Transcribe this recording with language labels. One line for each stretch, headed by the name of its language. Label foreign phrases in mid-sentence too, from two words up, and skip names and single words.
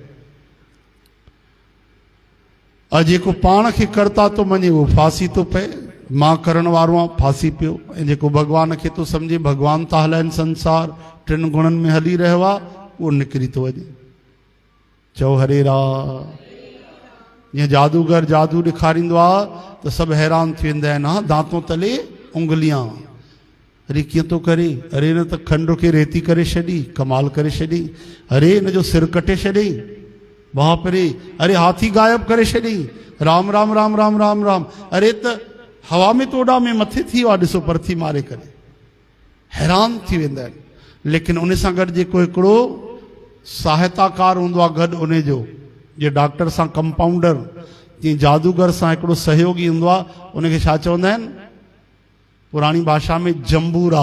Sindhi: जेको पाण खे कर्ता थो मञे उहो फासी थो पए, मां करण वारो आहे फासी पियो। ऐं जेको भॻवान खे थो सम्झे भॻवान था हलाइनि संसार, टिनि गुणनि में हली रहियो आहे, उहो निकिरी थो वञे। चओ हरे राम। जीअं जादूगर जादू ॾेखारींदो आहे त सभु हैरान थी वेंदा आहिनि। हा,
Hindi: दांतों तले उंगलियां,
Sindhi: अरे कीअं थो करे, अरे न त खंड खे रेती करे छॾी, कमाल करे छॾी, अरे हिन जो सिर कटे छॾी, बाप रे, अरे हाथी गायब करे छॾी, राम राम राम राम राम राम, अरे त हवा में तोड़ा में मथे थी वियो आहे, ॾिसो परथी मारे करे, हैरान थी वेंदा आहिनि। लेकिन उन सां गॾु जेको हिकिड़ो सहायताकार हूंदो आहे गॾु उन जो, जे डॉक्टर सां कंपाउंडर, जीअं जादूगर सां हिकिड़ो सहयोगी हूंदो आहे, उनखे छा चवंदा आहिनि पुराणी भाषा में जंबूरा।